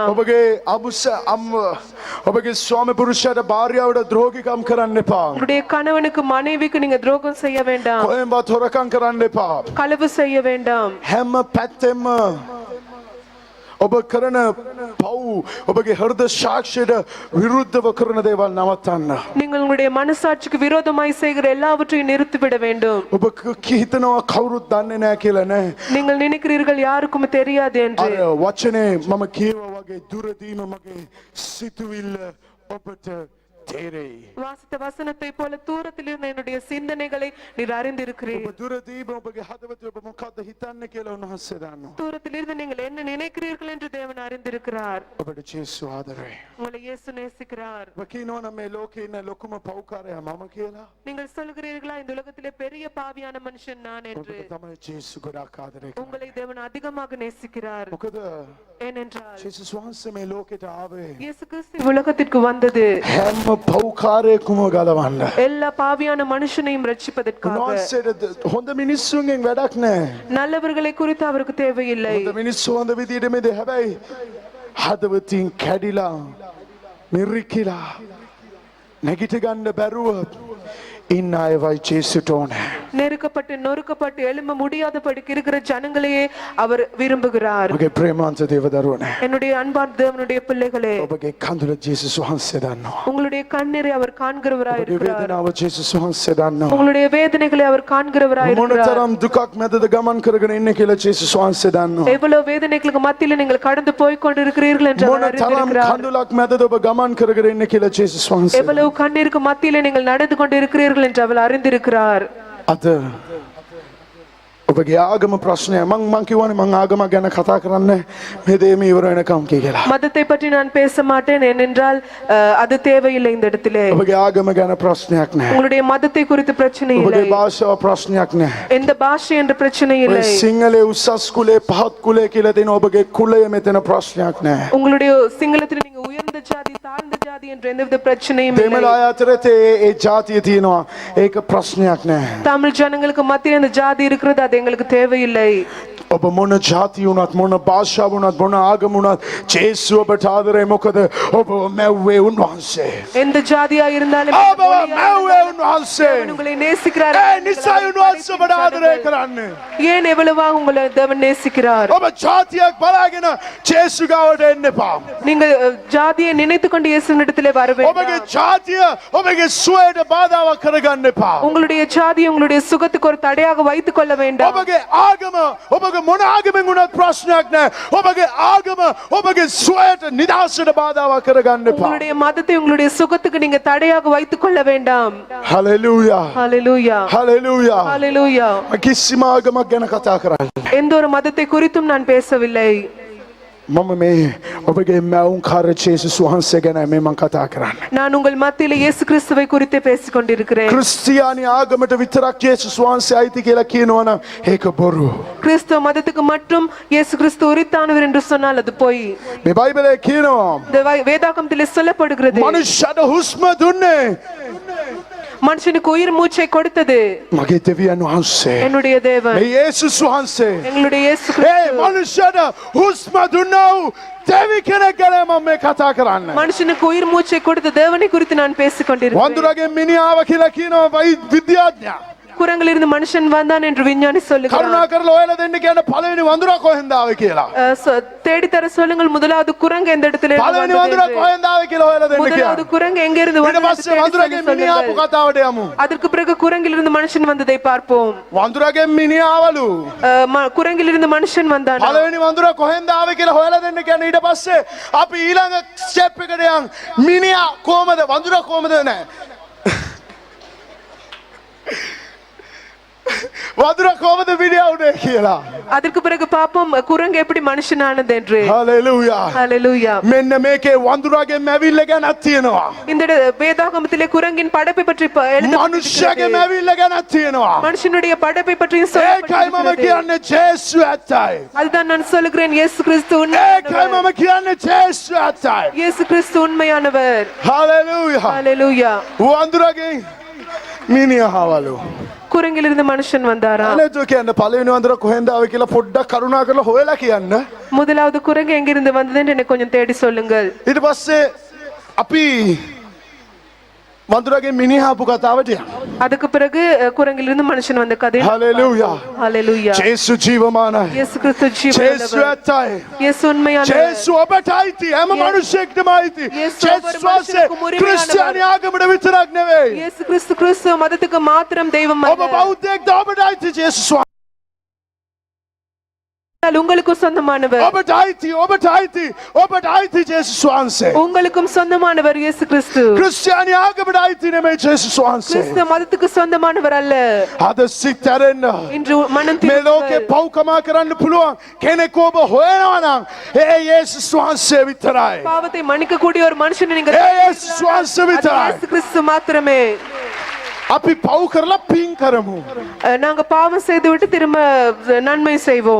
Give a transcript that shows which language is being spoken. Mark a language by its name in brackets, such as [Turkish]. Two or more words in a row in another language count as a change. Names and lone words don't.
[Sinhala] ඔබගේ අමුස ඔබගේ ස්වාමි පුරුෂයාට භාර්යාවට ද්‍රෝහිකම් කරන්න එපා. [Tamil] உங்களுடைய கணவனுக்கு மனைவிக்கு நீங்க துரோகம் செய்ய வேண்டாம். [Sinhala] කොහෙන්වත් හොරකම් කරන්න එපා. [Tamil] களவு செய்ய வேண்டாம். [Sinhala] හැම පැත්තෙම ඔබ කරන පව් ඔබගේ හෘද සාක්ෂියට විරුද්ධව කරන දේවල් නවත්තන්න. [Tamil] நீங்கள் உங்களுடைய மனசாட்சிக்கு விரோதமாய் செய்கிற எல்லாவற்றையும் நிறுத்திவிட வேண்டும். [Sinhala] ඔබ හිතනවා කවුරුත් දන්නේ නැහැ කියලා නෑ. [Tamil] நீங்கள் நினைக்கிறீர்கள் யாருக்கும் தெரியாது என்று. [Sinhala] අර වචනේ මම කියවා වගේ දුරදීම මගේ සිතුවිල්ල ඔබට තේරෙයි. [Tamil] வாசித்த வசனத்தை போல தூரத்தில் இருந்த என்னுடைய சிந்தனைகளை நீர் அறிந்திருக்கிறீர். [Sinhala] ඔබ දුරදීම ඔබගේ හදවතේ ඔබ මොකද්ද හිතන්නේ කියලා උන්වහන්සේ දන්නවා. [Tamil] தூரத்தில் இருந்து நீங்கள் என்ன நினைக்கிறீர்கள் என்று தேவன் அறிந்திருக்கிறார். [Sinhala] ඔබට ජේසු ආදරේ. [Tamil] உங்களை இயேசு நேசிக்கிறார். [Sinhala] ඔබ කියනවනම් මේ ලෝකේ ඉන්න ලොකුම පව්කාරයා මම කියලා. [Tamil] நீங்கள் சொல்கிறீர்களா இந்த உலகத்திலே பெரிய பாவியான மனுஷன் நான் என்று? [Sinhala] ඔබට තමයි ජේසු ගොඩක් ආදරේ කරන්නේ. [Tamil] உங்களை தேவன் அதிகமாக நேசிக்கிறார். [Sinhala] මොකද [Tamil] ஏனென்றால் [Sinhala] ජේසුස් වහන්සේ මේ ලෝකෙට ආවේ [Tamil] இயேசு கிறிஸ்து உலகத்திற்கு வந்தது [Sinhala] හැම පව්කාරයෙකුම ගලවන්න. [Tamil] எல்லா பாவியான மனுஷனையும் ரட்சிப்பதற்காக. [Sinhala] උන්වහන්සේට හොඳ මිනිස්සුන්ගෙන් වැඩක් නැහැ. [Tamil] நல்லவர்களை குறித்து அவருக்கு தேவையில்லை. [Sinhala] හොඳ මිනිස්සු හොඳ විදියට මේද හැබැයි හදවතින් කැඩිලා මිරිකිලා නැගිට ගන්න බැරුව ඉන්න අයවයි ජේසුට ඕනේ. [Tamil] நெருக்கப்பட்டு நொறுக்கப்பட்டு எழும்ப முடியாதபடிக்கு இருக்கிற ஜனங்களையே அவர் விரும்புகிறார். [Sinhala] ඔබගේ ප්‍රේමාන්ත දේවදරුවනේ. [Tamil] என்னுடைய அன்பான தேவனுடைய பிள்ளைகளே, [Sinhala] ඔබගේ කඳුල ජේසුස් වහන්සේ දන්නවා. [Tamil] உங்களுடைய கண்ணீரை அவர் காண்கிறவராய் [Sinhala] ඔබගේ [Tamil] இருக்கிறார். [Sinhala] වේදනාව ජේසුස් වහන්සේ දන්නවා. [Tamil] உங்களுடைய வேதனைகளை அவர் காண்கிறவராய் இருக்கிறார். [Sinhala] මොනතරම් දුකක් මැදද ගමන් කරගෙන ඉන්නේ කියලා ජේසුස් වහන්සේ දන්නවා. [Tamil] எவ்வளவு வேதனைகளுக்கு மத்தியில நீங்கள் கடந்து போய் கொண்டிருக்கிறீர்கள் என்று அவர் [Sinhala] මොනතරම් [Tamil] அறிந்திருக்கிறார். [Sinhala] කඳුලක් මැදද ඔබ ගමන් කරගෙන ඉන්නේ කියලා ජේසුස් වහන්සේ. [Tamil] எவ்வளவு கண்ணீருக்கு மத்தியில நீங்கள் நடந்து கொண்டிருக்கிறீர்கள் என்று அவர் அறிந்திருக்கிறார். [Sinhala] අද ඔබගේ ආගම ප්‍රශ්නය මං කිව්වනේ මං ආගම ගැන කතා කරන්නේ මේ දේ මේ ඉවර වෙනකම් කියලා. [Tamil] மதத்தை பற்றி நான் பேச மாட்டேன், ஏனென்றால் அது தேவையில்லை இந்த இடத்திலே. [Sinhala] ඔබගේ ආගම ගැන ප්‍රශ්නයක් නැහැ. [Tamil] உங்களுடைய மதத்தை குறித்து பிரச்சனை இல்லை. [Sinhala] ඔබගේ භාෂාව ප්‍රශ්නයක් නැහැ. [Tamil] எந்த பாஷை என்ற பிரச்சனை [Sinhala] ඔය [Tamil] இல்லை. [Sinhala] සිංහලේ උසස් කුලේ පහත් කුලේ කියලා දෙන ඔබගේ කුලය මෙතන ප්‍රශ්නයක් නැහැ. [Tamil] உங்களுடைய சிங்களத்தில் நீங்க உயர்ந்த ஜாதி தாழ்ந்த ஜாதி என்ற எந்தவித பிரச்சனையும் [Sinhala] දෙමළ [Tamil] இல்லை. [Sinhala] අය අතරේ ඒ ජාතිය තියෙනවා. ඒක ප්‍රශ්නයක් නැහැ. [Tamil] தமிழ் ஜனங்களுக்கு மத்தியில் இந்த ஜாதி இருக்கிறது, அது எங்களுக்கு தேவையில்லை. [Sinhala] ඔබ මොන ජාති වුණත් මොන භාෂාව වුණත් මොන ආගම වුණත් ජේසු ඔබට ආදරේ. මොකද ඔබ මැව්වේ උන්වහන්සේ. [Tamil] எந்த ஜாதியா இருந்தாலும் [Sinhala] ඔබ මැව්වේ උන්වහන්සේ. [Tamil] தேவன் உங்களை நேசிக்கிறார். [Sinhala] ඒ නිසායි උන්වහන්සේ ඔබට ආදරේ කරන්නේ. [Tamil] ஏன் எவ்வளவாக உங்களை தேவன் நேசிக்கிறார்? [Sinhala] ඔබ ජාතියක් බලාගෙන ජේසු ගාවට එන්න එපා. [Tamil] நீங்கள் ஜாதியை நினைத்துக் கொண்டு இயேசுவினிடத்திலே வர [Sinhala] ඔබගේ [Tamil] வேண்டாம். [Sinhala] ජාතිය ඔබගේ සුවයට බාධාවක් කරගන්න එපා. [Tamil] உங்களுடைய ஜாதியை உங்களுடைய சுகத்துக்கு ஒரு தடையாக வைத்துக் கொள்ள வேண்டாம். [Sinhala] ඔබගේ ආගම ඔබගේ මොන ආගමෙන් වුණත් ප්‍රශ්නයක් නැහැ. ඔබගේ ආගම ඔබගේ සුවයට නිදහසට බාධාවක් කරගන්න එපා. [Tamil] உங்களுடைய மதத்தை உங்களுடைய சுகத்துக்கு நீங்க தடையாக வைத்துக் கொள்ள வேண்டாம். [Sinhala] හලෙලූයා. [Tamil] ஹalleluya [Sinhala] හලෙලූයා. [Tamil] ஹalleluya. [Sinhala] කිසිම ආගමක් ගැන කතා කරන්නේ. [Tamil] எந்த ஒரு மதத்தை குறித்தும் நான் பேசவில்லை. [Sinhala] මම මේ ඔබගේ මැවුම් කාර්ය ජේසුස් වහන්සේ ගැන මේ මම කතා කරන්නේ. [Tamil] நான் உங்கள் மத்தியில இயேசு கிறிஸ்துவை குறித்து பேசிக் கொண்டிருக்கிறேன். [Sinhala] ක්‍රිස්තියානි ආගමට විතරක් ජේසුස් වහන්සේ අයිති කියලා කියනවනම් ඒක බොරු. [Tamil] கிறிஸ்துவ மதத்துக்கு மட்டும் இயேசு கிறிஸ்து உரித்தானவர் என்று சொன்னால் அது பொய். [Sinhala] මේ බයිබලයේ කියනවා [Tamil] இந்த வேதாகமத்திலே சொல்லப்படுகிறது [Sinhala] මනුෂ්‍යයට හුස්ම දුන්නේ [Tamil] மனுஷனுக்கு உயிர் மூச்சை கொடுத்தது [Sinhala] මගේ දෙවියන් වහන්සේ. [Tamil] என்னுடைய தேவன், [Sinhala] මේ යේසුස් වහන්සේ. [Tamil] எங்களுடைய இயேசு [Sinhala] ඒ [Tamil] கிறிஸ்து. [Sinhala] මනුෂ්‍යයට හුස්ම දුන්නා වූ දෙවි කෙනෙක් ගැන මම මේ කතා කරන්නේ. [Tamil] மனுஷனுக்கு உயிர் மூச்சை கொடுத்த தேவனை குறித்து நான் பேசிக் கொண்டிருக்கிறேன். [Sinhala] වඳුරගේ මිනිහාව කියලා කියනවා විද්‍යාඥයා. [Tamil] குரங்கிலிருந்து மனுஷன் வந்தான் என்று விஞ்ஞானி சொல்லுகிறார். [Sinhala] කරුණා කරලා ඔයාලා දෙන්න කියන පළවෙනි වඳුරා කොහෙන්ද ආවේ කියලා. [Tamil] தேடித்தர சொல்லுங்கள், முதலாவது குரங்கு எந்த இடத்துல இருந்து [Sinhala] පළවෙනි [Tamil] வந்தது [Sinhala] වඳුරා [Tamil] என்று. [Sinhala] කොහෙන්ද ආවේ කියලා ඔයාලා දෙන්න [Tamil] முதலாவது [Sinhala] කියලා. [Tamil] குரங்கு எங்க இருந்து [Sinhala] ඊට [Tamil] வந்தது என்று [Sinhala] පස්සේ වඳුරගේ [Tamil] தேடி [Sinhala] මිනිහා ආපු [Tamil] சொல்லுங்கள். [Sinhala] කතාවට යමු. [Tamil] அதற்கு பிறகு குரங்கிலிருந்து மனுஷன் வந்ததை பார்ப்போம். [Sinhala] වඳුරගේ මිනිහාවලු [Tamil] குரங்கிலிருந்து மனுஷன் வந்தான். [Sinhala] පළවෙනි වඳුරා කොහෙන්ද ආවේ කියලා හොයලා දෙන්න කියන ඊට පස්සේ අපි ඊළඟ ස්ටෙප් එකට යන් මිනිහා කොහමද වඳුරා කොහමද නෑ වඳුරා කොහමද මිනිහා උනේ කියලා. [Tamil] அதற்கு பிறகு பார்ப்போம் குரங்கு எப்படி மனுஷனானது என்று. [Sinhala] හලෙලූයා. [Tamil] ஹalleluya. [Sinhala] මෙන්න මේකේ වඳුරාගේ මැවිල්ල ගැනක් තියෙනවා. [Tamil] இந்த வேதாகமத்திலே குரங்கின் படைப்பை பற்றி [Sinhala] මනුෂ්‍යගේ මැවිල්ල ගැනක් තියෙනවා. [Tamil] மனுஷனுடைய படைப்பை பற்றி [Sinhala] ඒකයි මම කියන්නේ ජේසු ඇත්තයි. [Tamil] அதுதான் நான் சொல்லுகிறேன், இயேசு கிறிஸ்து [Sinhala] ඒකයි [Tamil] உண்மையானவர். [Sinhala] මම කියන්නේ ජේසු ඇත්තයි. [Tamil] இயேசு கிறிஸ்து உண்மையானவர். [Sinhala] හලෙලූයා. [Tamil] ஹalleluya. [Sinhala] වඳුරගේ මිනිහාවලු [Tamil] குரங்கிலிருந்து மனுஷன் வந்தாரா? [Sinhala] අනේතු කියන්න පළවෙනි වඳුරා කොහෙන්ද ආවේ කියලා පොඩ්ඩක් කරුණා කරලා හොයලා කියන්න. [Tamil] முதலாவது குரங்கு எங்கிருந்து வந்தது என்று எனக்கு கொஞ்சம் தேடி சொல்லுங்கள். [Sinhala] ඊට පස්සේ අපි වඳුරගේ මිනිහාපු කතාවට යමු. [Tamil] அதுக்கு பிறகு குரங்கிலிருந்து மனுஷன் வந்த கதை. [Sinhala] හලෙලූයා. [Tamil] ஹalleluya. [Sinhala] ජේසු ජීවමානයි. [Tamil] இயேசு கிறிஸ்து [Sinhala] ජේසු [Tamil] ஜீவனுள்ளவர். [Sinhala] ඇත්තයි. [Tamil] இயேசு உண்மையானவர். [Sinhala] ජේසු ඔබට අයිති. හැම මිනිසෙක්ටම අයිති. යේසු ජේසු ඔබ වාසේ මනුෂ්‍යයෙකු මුරිමියානவர். ක්‍රිස්තියානි ආගමට විතරක් නෙවෙයි. [Tamil] இயேசு கிறிஸ்து மதத்துக்கு மாத்திரம் தெய்வம் [Sinhala] ඔබ [Tamil] அல்ல. [Sinhala] බෞද්ධයෙක්ද ඔබට අයිති ජේසුස්. [Tamil] உங்களுக்கும் சொந்தமானவர். [Sinhala] ඔබට අයිති ඔබට අයිති ඔබට අයිති ජේසුස් වහන්සේ. [Tamil] உங்களுக்கும் சொந்தமானவர் இயேசு கிறிஸ்து. [Sinhala] ක්‍රිස්තියානි ආගමට අයිති නෙමෙයි ජේසුස් වහන්සේ. [Tamil] கிறிஸ்து மதத்துக்கு சொந்தமானவர் அல்ல. [Sinhala] අද සිතරෙන්න [Tamil] இன்று மனம் [Sinhala] මේ ලෝකේ [Tamil] திரும்புங்கள். [Sinhala] පව්කමා කරන්න පුළුවන් කෙනෙක් ඔබ හොයනවා නම් ඒ යේසුස් වහන්සේ විතරයි. [Tamil] பாவத்தை மன்னிக்க கூடிய ஒரு மனுஷனை நீங்க [Sinhala] ඒ යේසුස් වහන්සේ [Tamil] அது [Sinhala] විතරයි. [Tamil] இயேசு கிறிஸ்து மாத்திரமே. [Sinhala] අපි පව් කරලා පින් කරමු. [Tamil] நாங்க பாவம் செய்துவிட்டு திரும்ப நன்மை செய்வோம்.